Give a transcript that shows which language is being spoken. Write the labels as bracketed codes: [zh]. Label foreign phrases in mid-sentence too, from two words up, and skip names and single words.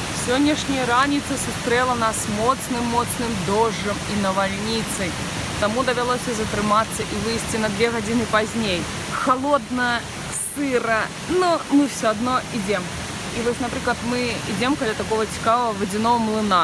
[be] Сённяшняя раніца сустрэла нас моцным дожджам і навальніцай. Таму давялося затрымацца і выйсці на 2 гадзіны пазней. [ru] Холодна, [be] сыра, но мы все адно ідзем. І вось, напрыклад, мы ідзем каля такого цікавого вадзяного млына.